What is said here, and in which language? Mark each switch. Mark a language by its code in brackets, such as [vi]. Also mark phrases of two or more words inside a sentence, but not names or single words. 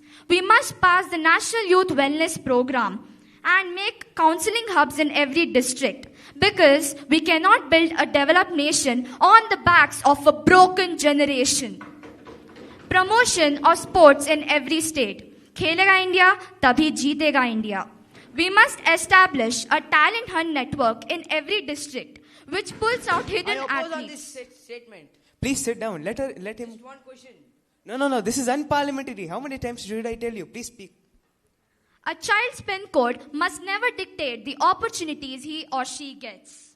[en] We must pass the National Youth Wellness Program and make counseling hubs in every district, because we cannot build a developed nation on the backs of a broken generation. Promotion of sports in every state. [hi] Khelega India, tabhi jeetega India. [en] We must establish a talent hunt network in every district, which pulls out hidden I oppose athletes. on this statement. Please sit down. Let him. Just one question. No. This is unparliamentary. How many times should I tell you? Please speak. A child's PIN code must never dictate the opportunities he or she gets.